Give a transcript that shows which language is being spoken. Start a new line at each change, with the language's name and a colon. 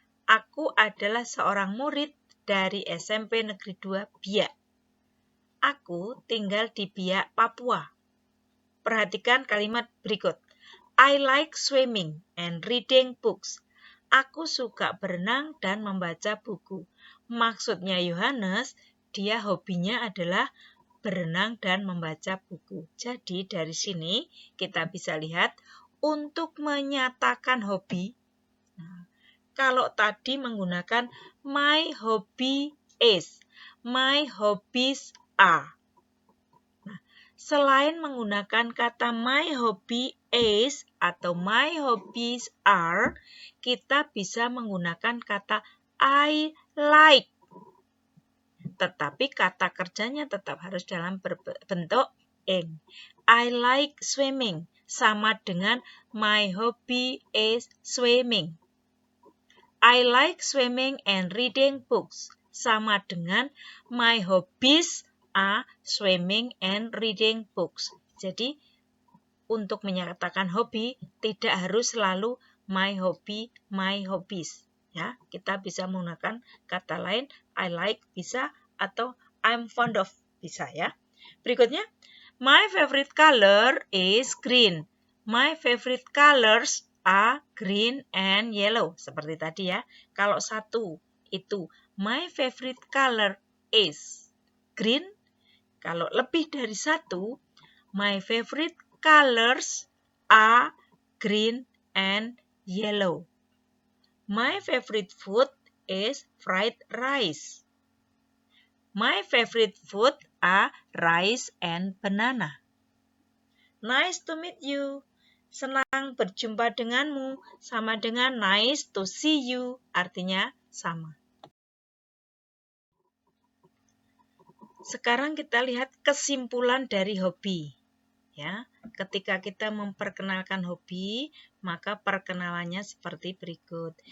Indonesian: Aku adalah seorang murid dari SMP Negeri 2 Biak. Aku tinggal di Biak, Papua. Perhatikan kalimat berikut.
English: I like swimming and reading books.
Indonesian: Aku suka berenang dan membaca buku. Maksudnya Yohanes, dia hobinya adalah berenang dan membaca buku. Jadi dari sini kita bisa lihat untuk menyatakan hobi. Nah, kalau tadi menggunakan
English: my hobby is, my hobbies are.
Indonesian: Nah, selain menggunakan kata
English: my hobby is
Indonesian: atau
English: my hobbies are,
Indonesian: kita bisa menggunakan kata I like. Tetapi kata kerjanya tetap harus dalam bentuk ing.
English: I like swimming
Indonesian: sama dengan
English: my hobby is swimming. I like swimming and reading books
Indonesian: sama dengan
English: my hobbies are swimming and reading books.
Indonesian: Jadi untuk menyatakan hobi tidak harus selalu
English: my hobby, my hobbies.
Indonesian: Ya, kita bisa menggunakan kata lain,
English: I like
Indonesian: bisa atau
English: I'm fond of
Indonesian: bisa ya.
English: Berikutnya, my favorite color is green. My favorite colors are green and yellow.
Indonesian: Seperti tadi ya. Kalau satu itu
English: my favorite color is green.
Indonesian: Kalau lebih dari satu,
English: my favorite colors are green and yellow. My favorite food is fried rice. My favorite food are rice and banana. Nice to meet you.
Indonesian: Senang berjumpa denganmu. Sama dengan
English: nice to see you.
Indonesian: Artinya sama. Sekarang kita lihat kesimpulan dari hobi. Ya, ketika kita memperkenalkan hobi, maka perkenalannya seperti berikut.